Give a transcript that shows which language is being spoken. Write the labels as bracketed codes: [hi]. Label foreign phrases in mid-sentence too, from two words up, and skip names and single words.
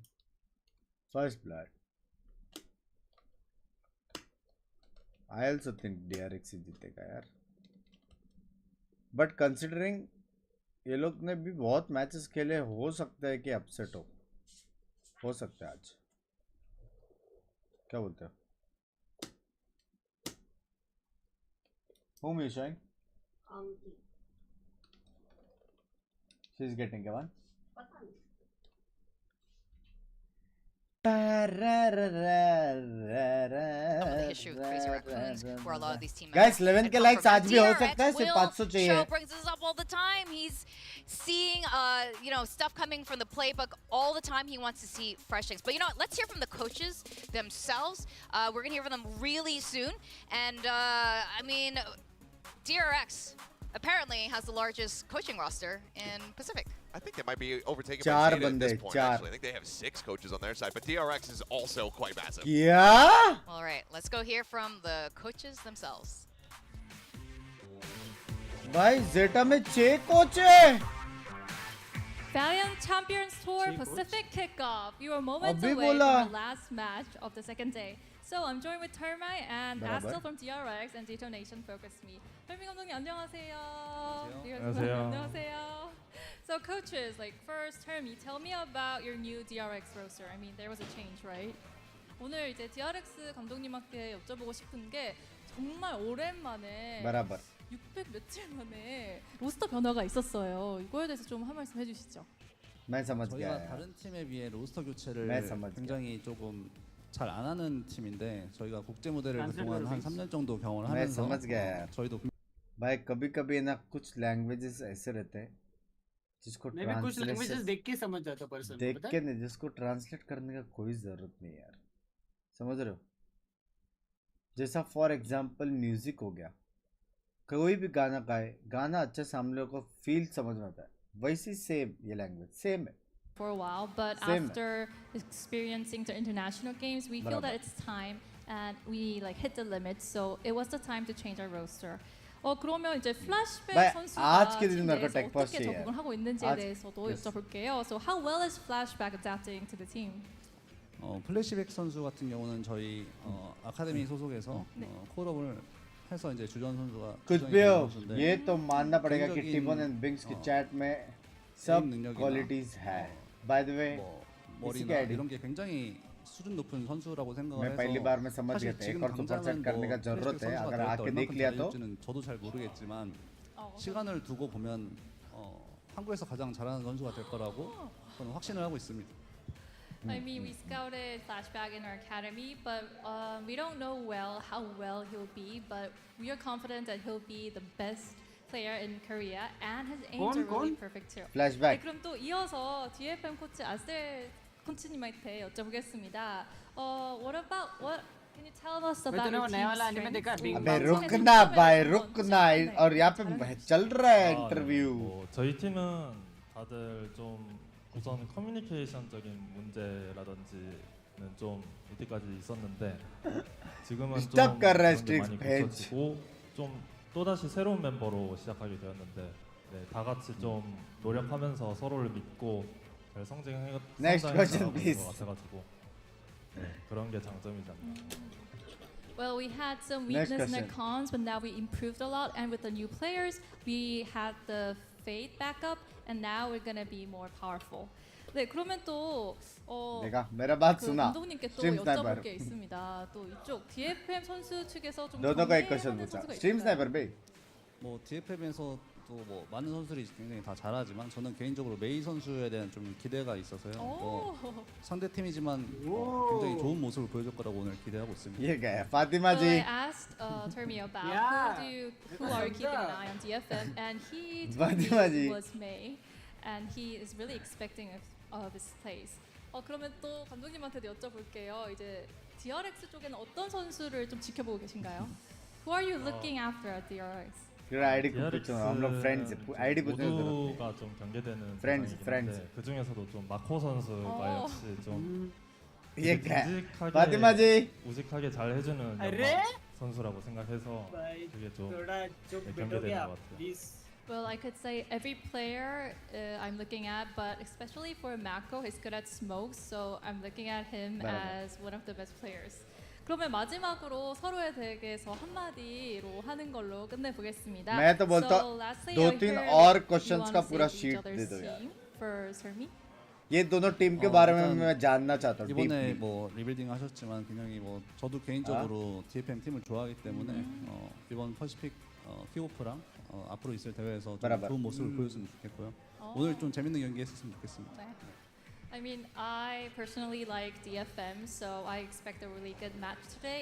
[en] first blood I also think [hi] DRX ही जीतेगा यार [en] but considering [hi] ये लोग ने भी बहुत मैचेस खेले हो सकता है कि अपसेट हो सकता है आज क्या बोलते हो [en] Whom is showing? She is getting a one. [hi] Guys, 11 के likes आज भी हो सकता है सिर्फ 500 चाहिए. [en] Brings this up all the time. He's seeing stuff coming from the playbook all the time. He wants to see fresh things. But you know what? Let's hear from the coaches themselves. We're gonna hear from them really soon. And I mean, DRX apparently has the largest coaching roster in Pacific. I think they might be overtaken by ZETA at this point, actually. I think they have 6 coaches on their side, but DRX is also quite massive. Yeah? All right, let's go hear from the coaches themselves. [hi] भाई ZETA में 6 कोच है. [en] Valiant Champions Tour Pacific kickoff. You are moments [hi] अभी [en] away [hi] बोला. [en] from the last match of the second day. So I'm joined with CHUMMI and Astil from DRX and Detonation Focus Me. [ko] CHUMMI 감독님 안녕하세요. 안녕하세요. 안녕하세요. [en] So coaches, like first CHUMMI, tell me about your new DRX roster. I mean, there was a change, right? [ko] 오늘 이제 DRX 감독님한테 여쭤보고 싶은 게 정말 오랜만에 600 며칠 만에 로스터 변화가 있었어요. 이거에 대해서 좀 한 말씀 해주시죠. [hi] मैं समझ गया. [ko] 저희가 다른 팀에 비해 로스터 교체를 [hi] मैं समझ [ko] 굉장히 조금 잘 안 하는 팀인데 저희가 국제 무대를 그동안 한 3년 정도 경험을 [hi] मैं [ko] 하면서 [hi] समझ गया यार. [ko] 저희도 [hi] भाई कभी-कभी ना कुछ लैंग्वेजेस ऐसे रहते हैं जिसको मैं भी कुछ लैंग्वेजेस देख के समझ जाता पर्सन देख के नहीं जिसको ट्रांसलेट करने का कोई जरूरत नहीं यार समझ रहे हो जैसा [en] for example [hi] म्यूजिक हो गया कोई भी गाना गाए गाना अच्छे से हम लोगों को फील समझ में आता है वैसी सेम ये लैंग्वेज सेम है [en] for a while, but after experiencing the international games, we feel that it's time and we like hit the limit. So it was the time to change our roster. [ko] 그러면 이제 flashback 선수가 팀내에서 어떻게 적응을 하고 있는지에 대해서도 여쭤볼게요. [en] So how well is flashback adapting to the team? [ko] 플래시백 선수 같은 경우는 저희 아카데미 소속에서 콜업을 해서 이제 주전 선수가 [hi] कुछ भी हो ये तो मानना पड़ेगा कि टिमोन एंड बिंक्स की चैट में सब क्वालिटीज है [en] by the way [ko] 머리나 이런 게 굉장히 수준 높은 선수라고 생각을 [hi] मैं पहली बार में समझ गया था एक और सुपरसेट करने का जरूरत है अगर आके देख लिया तो [ko] 저도 잘 모르겠지만 시간을 두고 보면 한국에서 가장 잘하는 선수가 될 거라고 저는 확신을 하고 있습니다. [en] I mean, we scouted Flashback in our academy, but we don't know how well he'll be, but we are confident that he'll be the best player in Korea, and his aims are really perfect too. Flashback. [ko] 네, 그럼 또 이어서 DFM 코치 아셀 코치님한테 여쭤보겠습니다. [en] Can you tell us about your team's strengths? [hi] अबे रुकना भाई रुकना और यहाँ पे चल रहा है इंटरव्यू. [ko] 저희 팀은 다들 좀 우선 커뮤니케이션적인 문제라든지는 좀 이때까지 있었는데 지금은 좀 많이 고쳐지고 좀 또다시 새로운 멤버로 시작하게 되었는데 네, 다 같이 좀 노력하면서 서로를 믿고 잘 성장해가는 것 같아가지고 네, 그런 게 장점이지 않나. [en] Well, we had some weakness in the cons, but now we improved a lot, and with the new players, we had the Fade backup, and now we're gonna be more powerful. [ko] 네, 그러면 또 [hi] 내가 मेरा बात सुना. [ko] 감독님께 또 [en] Stream [ko] 여쭤볼 [en] sniper. [ko] 게 있습니다. 또 이쪽 DFM 선수 측에서 좀 [hi] दोनों का एक क्वेश्चन [ko] 경계하는 [hi] पूछा. [ko] 선수가 [en] Stream [ko] 있을까요? [en] sniper भाई. [ko] 뭐 DFM에서 또 뭐 많은 선수들이 굉장히 다 잘하지만 저는 개인적으로 메이 선수에 대한 좀 기대가 있어서요. 상대 팀이지만 굉장히 좋은 모습을 보여줄 거라고 오늘 기대하고 있습니다. [hi] ये क्या है? फातिमा [en] So [hi] जी. [en] I asked Termi about who are you keeping an eye on DFM, and he told me it was May, and he is really expecting of his place. [ko] 그러면 또 감독님한테도 여쭤볼게요. 이제 DRX 쪽에는 어떤 선수를 좀 지켜보고 계신가요? [en] Who are you looking after at DRX? [ko] 그래 아이디 붙였잖아. [hi] हम लोग friends. [ko] 아이디 붙여서. 모두가 좀 경계되는 [en] Friends. [ko] 그 중에서도 좀 마코 선수가 역시 좀 [hi] ये क्या है? फातिमा जी. [ko] 우직하게 잘 해주는 선수라고 생각해서 그게 좀 경계되는 것 같아요. [en] Well, I could say every player I'm looking at, but especially for Mako, he's good at smokes, so I'm looking at him as one of the best players. [ko] 그러면 마지막으로 서로에 대해서 한마디로 하는 걸로 끝내보겠습니다. [hi] मैं तो बोलता दो तीन और क्वेश्चंस का पूरा शीट दे दो यार. ये दोनों टीम के बारे में मैं जानना चाहता हूँ. [ko] 이번에 뭐 리빌딩 하셨지만 굉장히 뭐 저도 개인적으로 DFM 팀을 좋아하기 때문에 이번 퍼시픽 킥오프랑 앞으로 있을 대회에서 좀 좋은 모습을 보여줬으면 좋겠고요. 오늘 좀 재밌는 경기 했었으면 좋겠습니다. [en] I mean, I personally like DFM, so I expect a really good match today.